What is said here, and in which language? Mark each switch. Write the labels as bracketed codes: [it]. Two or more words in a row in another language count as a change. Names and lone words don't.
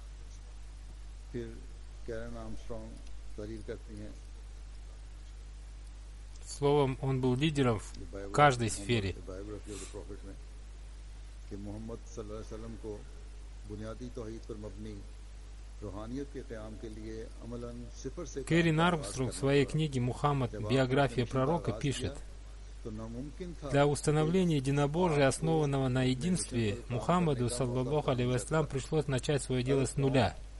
[ur] پھر کیرن آرمسٹرانگ تحریر کرتی ہیں [ru] Словом, он был лидером в каждой сфере. Кэрин Армстронг в своей книге «Мухаммад. Биография пророка» пишет: для установления единобожия, основанного на единстве, Мухаммаду, [ar] صلى الله عليه وسلم, [ru] пришлось начать свое дело с нуля.